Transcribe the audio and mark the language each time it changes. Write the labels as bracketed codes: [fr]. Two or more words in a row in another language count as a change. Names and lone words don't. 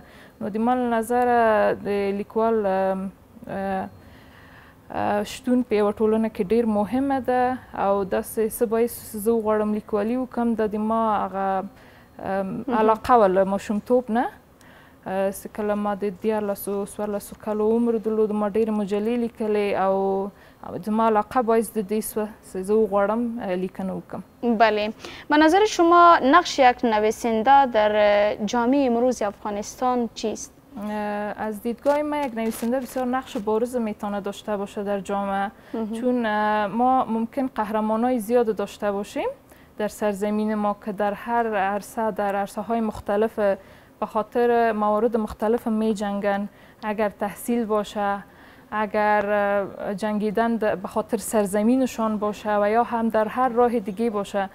[ps] نو د ما له نظره د لیکوال شتون په یوه ټولنه کې ډېر مهمه ده او داسې څه باعث زه وغواړم لیکوالي وکړم دا د ما هغه علاقه وه له ماشومتوب نه. چې کله ما د 14 کالو عمر درلود ما ډېرې مجلې لیکلې او زما علاقه باعث د دې شوه که زه وغواړم لیکنه وکړم. بله. [fa] به نظر شما نقش یک نویسنده در جامعه امروز افغانستان چیست؟ از دیدگاه ما یک نویسنده بسیار نقش بارز میتونه داشته باشه در جامعه، چون ما ممکن قهرمانای زیاد داشته باشیم در سرزمین ما که در هر عرصه در عرصه های مختلف به خاطر موارد مختلف می جنگن، اگر تحصیل باشه، اگر جنگیدن به خاطر سرزمینشان باشه و یا هم در هر راه دیگه باشه.